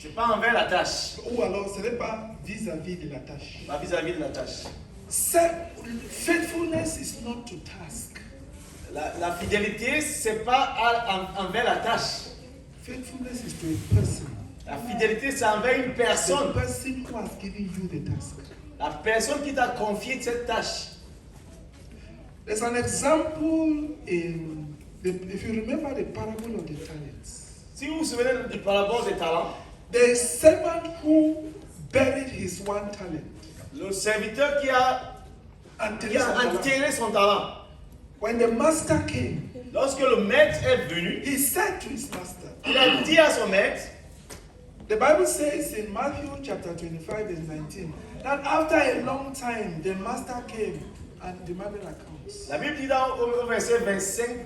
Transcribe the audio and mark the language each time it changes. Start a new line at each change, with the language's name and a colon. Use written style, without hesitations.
French: C'est pas envers la tâche, Ou alors, ce n'est pas vis-à-vis de la tâche. pas vis-à-vis de la tâche.
English: Faithfulness is not to task.
French: La fidélité, c'est pas envers la tâche.
English: Faithfulness is to a person.
French: La fidélité, c'est envers une
English: The
French: personne.
English: person who has given you the task.
French: La personne qui t'a confié cette tâche.
English: There's an example if you remember the parable of the talents.
French: Si vous vous souvenez du parabole des talents,
English: The servant who buried his one talent.
French: le serviteur qui a enterré son talent.
English: When the master came,
French: Lorsque le maître est venu,
English: he said to his master,
French: il a dit à son maître,
English: the Bible says in Matthew chapter 25 verse 19, that after a long time the master came and demanded accounts.
French: la Bible dit dans au verset 25,